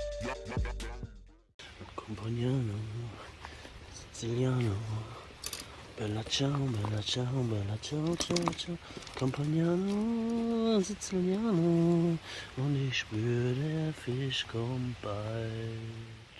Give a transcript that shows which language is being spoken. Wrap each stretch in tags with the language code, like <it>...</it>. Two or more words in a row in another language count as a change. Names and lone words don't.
<it>Companiano, Siciliano, Bella ciao, bella ciao, bella ciao, ciao, ciao. Campagnano, Siziliano.</it> <de>Und ich spüre, der Fisch kommt bald.</de>